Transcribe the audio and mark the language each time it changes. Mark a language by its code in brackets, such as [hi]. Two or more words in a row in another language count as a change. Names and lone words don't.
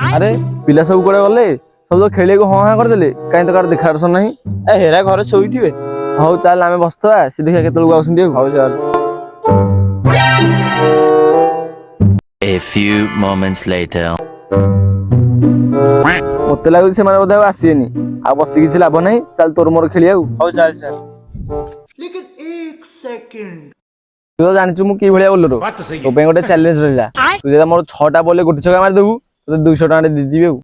[or] ଆରେ ପିଲା ସବୁ କୁଆଡେ ଗଲେ? ସବୁ ତ ଖେଳିବାକୁ ହଁ ହଁ କରିଦେଲେ, କାହିଁ ତ କାହାର ଦେଖା ଦର୍ଶନ ନାହିଁ। ହେରା ଘରେ ଶୋଇଥିବେ। ହଉ ଚାଲ ଆମେ ବସିଥିବା, ସେ ଦେଖିବା କେତେବେଳକୁ ଆଉଛନ୍ତି ଆଉ। ହଉ ଚାଲ। [en] A few moments later. [or] ମତେ ଲାଗୁଛି ସେମାନେ ବୋଧେ ଆଉ ଆସିବେନି। ଆଉ ବସି କିଛି ଲାଭ ନାହିଁ, ଚାଲ ତୋର ମୋର ଖେଳିବା ଆଉ। ହଉ ଚାଲ ଚାଲ। ତୁ ତ ଜାଣିଛୁ ମୁଁ କି ଭଳିଆ ବୋଲର। ତୋ ପାଇଁ ଗୋଟେ ଚ୍ୟାଲେଞ୍ଜ ରହିଲା। ତୁ ଯଦି ମୋର 6ଟା ବଲରେ ଗୋଟେ ଛକା ମାରିଦେବୁ, ତୋତେ 200 ଟଙ୍କା ଦେଇଦେବି ଆଉ।